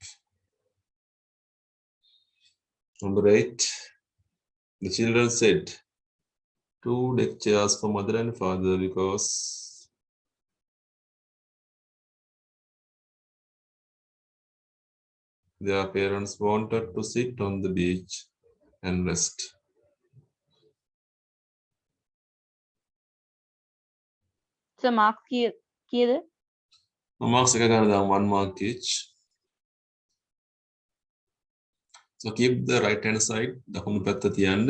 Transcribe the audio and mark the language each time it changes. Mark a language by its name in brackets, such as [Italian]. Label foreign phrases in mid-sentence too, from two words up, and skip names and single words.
[English] Number 8, the children said 2 deck chairs for mother and father because their parents wanted to sit on the beach and rest. [Sinhala] So marks කීයද? [English] Marks [Sinhala] එක ගන්න දාමු [English] 1 mark each. So keep the right hand side [Sinhala] දකුණු පැත්ත තියන්න.